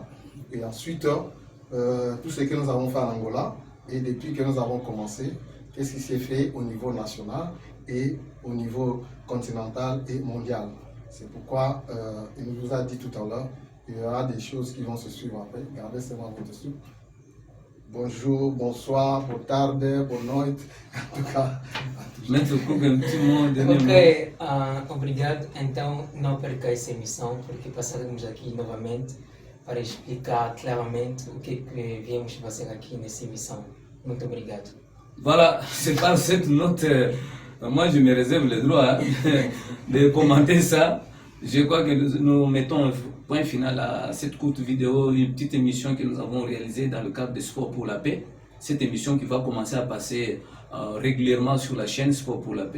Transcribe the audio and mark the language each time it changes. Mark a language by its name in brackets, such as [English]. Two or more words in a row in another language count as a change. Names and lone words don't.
[French] Et ensuite, tout ce que nous avons fait en Angola, et depuis que nous avons commencé, qu'est-ce qui s'est fait au niveau national et au niveau continental et mondial. C'est pourquoi il nous a dit tout à l'heure, il y aura des choses qui vont se suivre après. Gardez seulement votre soupe. Bonjour, bonsoir, [Portuguese] boa tarde, boa noite. [French] En tout cas, Maître Cook, un petit mot, dernier [Portuguese] Ok, obrigado. Então, não perca essa emissão, porque passaremos aqui novamente para explicar claramente o que viemos fazer aqui nessa emissão. Muito obrigado. [French] Voilà, c'est par cette note, moi je me réserve le droit de commenter ça. Je crois que nous mettons un point final à cette courte vidéo, une petite émission que nous avons réalisée dans le cadre de Sport pour la paix. Cette émission qui va commencer à passer régulièrement sur la chaîne Sport pour la paix.